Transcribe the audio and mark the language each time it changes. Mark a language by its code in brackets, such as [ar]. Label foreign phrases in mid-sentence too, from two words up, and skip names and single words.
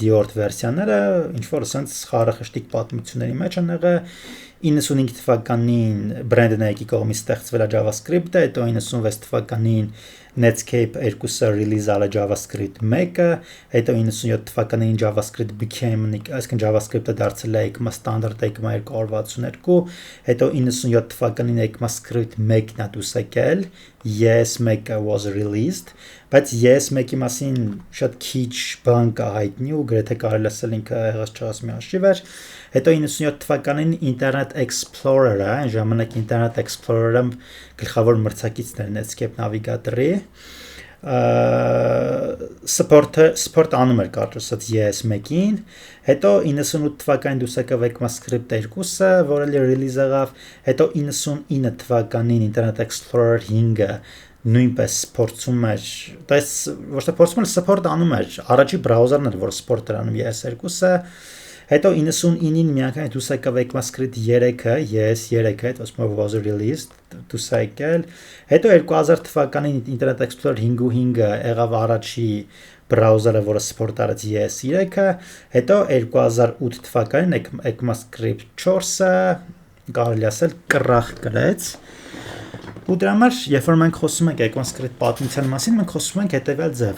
[hy] 7-րդ վերսիաները, ինչ-որ ասենց խարախշտիկ պատմությունների մեջ են եղել։ 95 թվականին Brandon-ի կողմից ստեղծվել է JavaScript-ը, հետո 96 թվականին Netscape 2-ը release արել JavaScript 1-ը, հետո 97 թվականին JavaScript became, այսինքն JavaScript-ը դարձել է ECMA standard ECMA 262, հետո 97 թվականին ECMAScript 1-ն է դուրս եկել, ES1-ը [en] was released, [hy] բայց ES1-ի մասին շատ քիչ բան կա հայտնի ու գրեթե կարելի ասել ինքը եղած չեղած մի արշիվ էր։ Հետո 97 թվականին Internet Explorer-ը, այն ժամանակ Internet Explorer-ը գլխավոր մրցակիցն էր Netscape Navigator-ի, support անում էր կարծես ES1-ին, հետո 98 թվականին դուրս եկավ ECMAScript 2-ը, որը release եղավ, հետո 99 թվականին Internet Explorer 5-ը նույնպես փորձում էր, դες ոչ թե փորձում էր, support անում էր, առաջի բրաուզերն էր, որ support էր անում ES2-ը, հետո 99-ին միանգամից դուրս եկավ ECMAScript 3-ը, ES3-ը, [en] it was released, [hy] դուրս եկել, հետո 2000 թվականին Internet Explorer 5 ու 5-ը եղավ առաջի բրաուզերը, որը support արեց ES3-ը, հետո 2008 թվականին ECMAScript 4-ը, կարելի ասել, կռախ կրեց։ Ու դրա համար, երբ որ մենք խոսում ենք ECMAScript պատմության մասին, մենք խոսում ենք հետևյալ ձև.